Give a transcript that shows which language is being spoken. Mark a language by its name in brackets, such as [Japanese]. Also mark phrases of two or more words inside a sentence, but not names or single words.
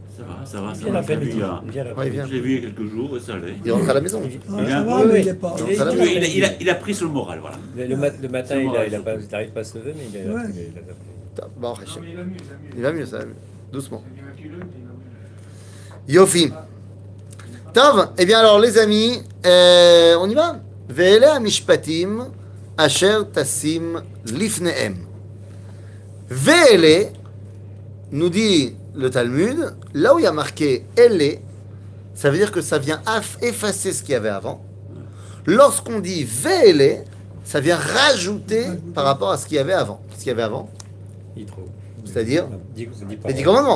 [French] Ça va. Viens l'après-midi. Ouais, il vient. Je l'ai vu il y a quelques jours et ça allait. Il rentre à la maison. Ça va, mais il est pas. Il a pris sur le moral, voilà. Le matin, il n'arrive pas à se lever, mais il a. Ouais. Bon, il va mieux, ça va mieux. Doucement. Yofi. Tov, eh bien alors les amis, on y va. [Hebrew] ואלה המשפטים אשר תשים לפניהם. [French] Ve'ele, nous dit le Talmud, là où il y a marqué ele, ça veut dire que ça vient effacer ce qu'il y avait avant. Lorsqu'on dit ve'ele, ça vient rajouter par rapport à ce qu'il y avait avant. Ce qu'il y avait avant, c'est-à-dire les 10 commandements.